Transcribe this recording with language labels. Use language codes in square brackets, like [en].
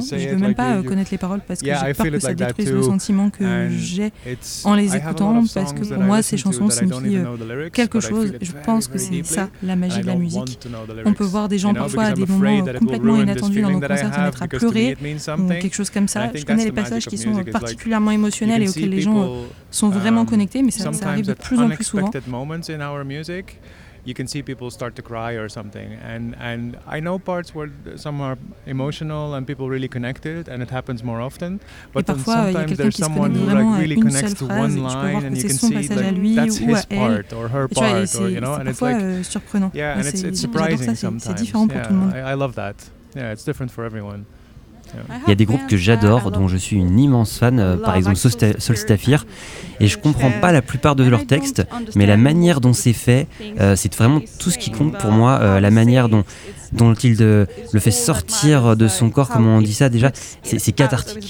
[fr] Je ne veux même pas connaître les paroles, parce que j'ai peur que ça détruise le sentiment que j'ai en les écoutant, parce que pour moi, ces chansons signifient quelque chose. Je pense que c'est ça, la magie de la musique. On peut voir des gens parfois à des moments complètement inattendus dans nos concerts, se mettre à pleurer, ou quelque chose comme ça. Je connais les passages qui sont particulièrement émotionnels et auxquels les gens sont vraiment connecté, mais ça arrive de plus en plus souvent. [en] Moments in our music, you can see people start to cry or something, and I know parts where some are emotional and people really connected, and it happens more often. But parfois, then sometimes there's someone who like really connects to one line, and you can see like that's his part or her part, or you know, and it's like [fr] surprenant. [en] Yeah, and it's surprising sometimes. I love that. Yeah, it's different for everyone. [fr] Il y a des groupes que j'adore, dont je suis une immense fan, par exemple Solstafir, et je comprends pas la plupart de leurs textes, mais la manière dont c'est fait, c'est vraiment tout ce qui compte pour moi, la manière dont il le fait sortir de son corps, comment on dit ça déjà, c'est cathartique.